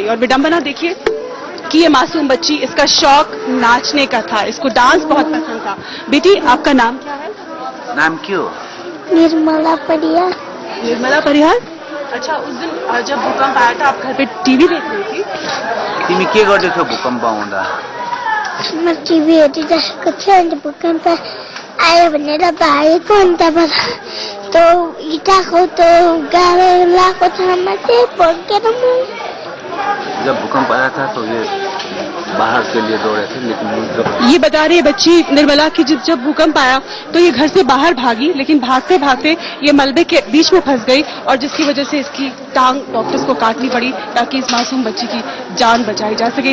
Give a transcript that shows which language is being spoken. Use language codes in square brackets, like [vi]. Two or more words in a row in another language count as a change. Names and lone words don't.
[hi] और विडंबना देखिए कि ये मासूम बच्ची, इसका शौक नाचने का था, इसको डांस बहुत पसंद था। बेटी, आपका नाम क्या है? नाम क्यों? निर्मला परिहार। निर्मला परिहार। अच्छा, उस दिन जब भूकंप आया था, आप घर पे टीवी देख रही थी? [ne] तिमी के गर्दै थियौ भूकम्प आउँदा? म टिभी हेरिरहेको थिएँ, अन्त भूकम्प आयो भनेर भागेको, अन्त त्यो इँटाको त्यो गाह्रो लागेको ठाउँमा चाहिँ भड्केर म। [hi] जब भूकंप आया था तो ये बाहर के लिए दौड़े थे, लेकिन ये बता रही है बच्ची निर्मला की जब भूकंप आया तो ये घर से बाहर भागी, लेकिन भागते भागते ये मलबे के बीच में फंस गई और जिसकी वजह से इसकी टांग डॉक्टर्स को काटनी पड़ी ताकि इस मासूम बच्ची की जान बचाई जा सके।